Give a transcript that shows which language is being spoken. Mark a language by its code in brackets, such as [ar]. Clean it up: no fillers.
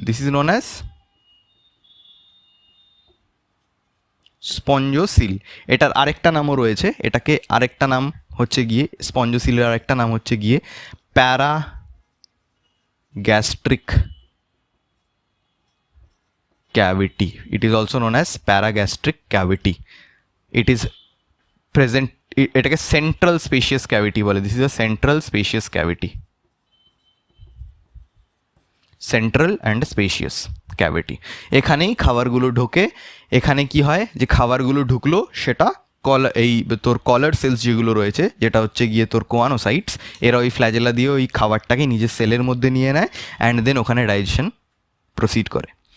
[en] This is known as spongocoel. [bn] এটার আরেকটা নামও রয়েছে, এটাকে আরেকটা নাম হচ্ছে গিয়ে, স্পঞ্জোসিলের আরেকটা নাম হচ্ছে গিয়ে প্যারাগ্যাস্ট্রিক cavity. [en] It is also known as paragastric cavity. It is present, [bn] এটাকে সেন্ট্রাল স্পেশিয়াস ক্যাভিটি বলে। [en] This is a central spacious cavity. [bn] Central and spacious cavity. এখানেই খাবারগুলো ঢোকে। এখানে কি হয় যে খাবারগুলো ঢুকলো, সেটা এই তোর কলার সেলস যেগুলো রয়েছে, যেটা হচ্ছে গিয়ে তোর কোয়ানোসাইটস, এরা ওই ফ্ল্যাজেলা দিয়ে ওই খাবারটাকে নিজের সেলের মধ্যে নিয়ে নেয়, অ্যান্ড দেন ওখানে ডাইজেশন প্রসিড করে।